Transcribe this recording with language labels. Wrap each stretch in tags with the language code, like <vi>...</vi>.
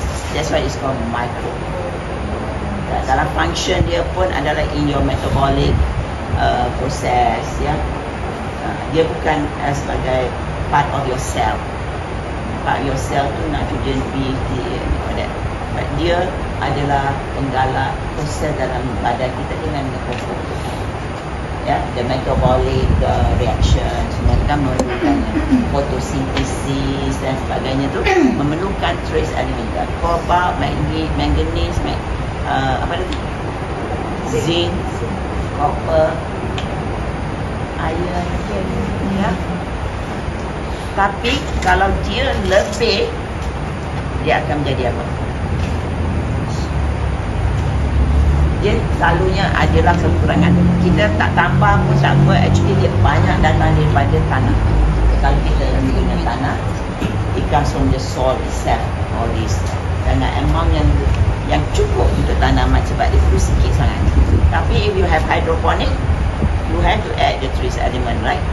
<en>That's why it's called micro. Dalam function</en> <ms>dia pun adalah</ms> <en>in your metabolic process, ya.</en> <ms>Dia bukan sebagai</ms> <en>part of your cell. Part of your cell tu nitrogen, all that.</en> <ms>But dia adalah penggalak proses dalam badan kita dengan mikrofon. Ya,</ms> <en>the metabolic reaction</en> <ms>semua kan memerlukan fotosintesis dan sebagainya tu memerlukan trace element. Cobalt, manganese, apa lagi? Zinc, copper, iron, ya. Tapi kalau dia lebih, dia akan menjadi apa? Dia selalunya adalah kekurangan. Kita tak tambah pun tak apa, actually dia banyak datang daripada tanah. Kalau kita guna tanah,</ms> <en>it comes from the soil itself, all this.</en> <ms>Dan amount yang cukup untuk tanaman sebab dia perlu sikit sangat.</ms> <en>Tapi if you have hydroponic, you have to add the trace element, right?</en>